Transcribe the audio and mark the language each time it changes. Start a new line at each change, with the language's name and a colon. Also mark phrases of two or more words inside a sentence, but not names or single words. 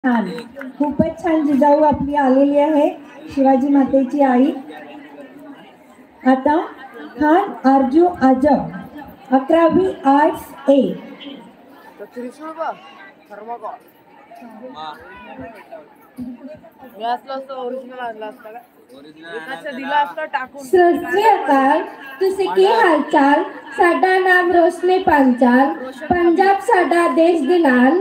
Marathi: छान, खूपच छान जिजाऊ आपली आलेली आहे, शिवाजी मातेची आई। आता खान आरजू आजम 11वी आर्ट्स ए।
Punjabi: ਸਤ ਸ੍ਰੀ ਅਕਾਲ, ਤੁਸੀਂ ਕੀ ਹਾਲ ਚਾਲ? ਸਾਡਾ ਨਾਮ ਰੋਸ਼ਨੀ ਪੰਚਾਲ, ਪੰਜਾਬ ਸਾਡਾ ਦੇਸ਼ ਦੇ ਨਾਲ।